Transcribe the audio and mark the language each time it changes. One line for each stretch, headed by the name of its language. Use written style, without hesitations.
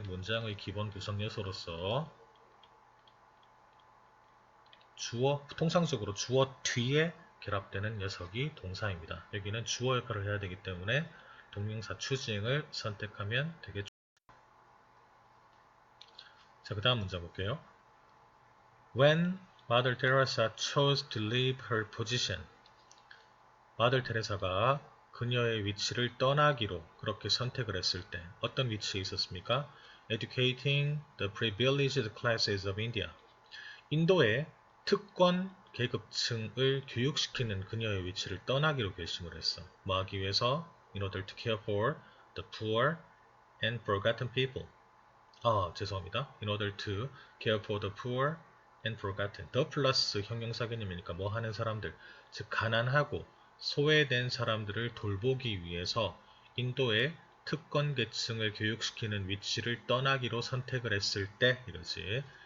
Korean: 문장의 기본 구성 요소로서 주어, 통상적으로 주어 뒤에 결합되는 녀석이 동사입니다. 여기는 주어 역할을 해야 되기 때문에 동명사 choosing을 선택하면 되겠죠. 자, 그 다음 문제 볼게요.
English: When Mother Teresa chose to leave her position.
Korean: 마들 테레사가 그녀의 위치를 떠나기로 그렇게 선택을 했을 때 어떤 위치에 있었습니까?
English: Educating the privileged classes of India.
Korean: 인도의 특권 계급층을 교육시키는 그녀의 위치를 떠나기로 결심을 했어. 뭐 하기 위해서?
English: In order to care for the poor and forgotten people.
Korean: 죄송합니다.
English: In order to care for the poor and forgotten.
Korean: the 플러스 형용사 개념이니까 뭐 하는 사람들, 즉 가난하고 소외된 사람들을 돌보기 위해서 인도의 특권 계층을 교육시키는 위치를 떠나기로 선택을 했을 때 이러지.